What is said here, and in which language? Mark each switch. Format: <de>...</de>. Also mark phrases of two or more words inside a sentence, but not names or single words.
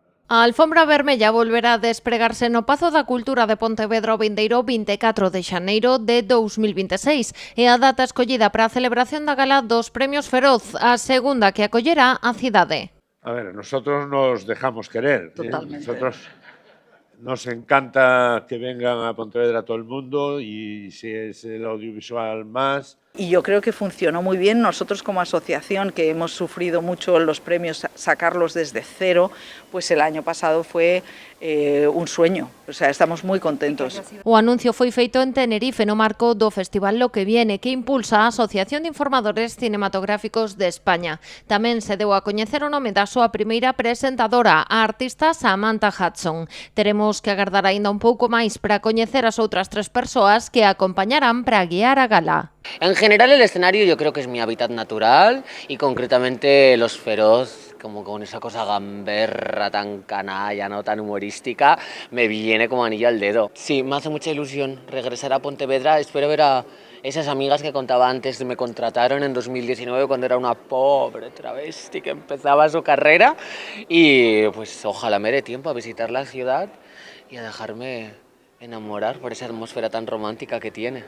<gl>A alfombra vermella volverá a despregarse no Pazo da Cultura de Pontevedra o vindeiro 24 de xaneiro de 2026 e a data escollida para a celebración da gala dos Premios Feroz, a segunda que acollerá a cidade.</gl> <es>A ver, nosotros nos dejamos querer. Totalmente. Nosotros nos encanta que vengan a Pontevedra todo el mundo y si es el audiovisual más. Y yo creo que funcionó muy bien. Nosotros como asociación, que hemos sufrido mucho los premios, sacarlos desde cero, pues el año pasado fue un sueño. O sea, estamos muy contentos.</es> <gl>O anuncio foi feito en Tenerife no marco do Festival Lo que Viene, que impulsa a Asociación de Informadores Cinematográficos de España. Tamén se deu a coñecer o nome da súa primeira presentadora, a artista Samantha Hudson. Teremos que agardar aínda un pouco máis para coñecer as outras tres persoas que a acompañarán para guiar a gala.</gl> <es>En general el escenario yo creo que es mi hábitat natural y concretamente Los Feroz, como con esa cosa gamberra tan canalla, no tan humorística, me viene como anillo al dedo. Sí, me hace mucha ilusión regresar a Pontevedra, espero ver a esas amigas que contaba antes, me contrataron en 2019 cuando era una pobre travesti que empezaba su carrera y pues ojalá me dé tiempo a visitar la ciudad y a dejarme enamorar por esa atmósfera tan romántica que tiene.</es>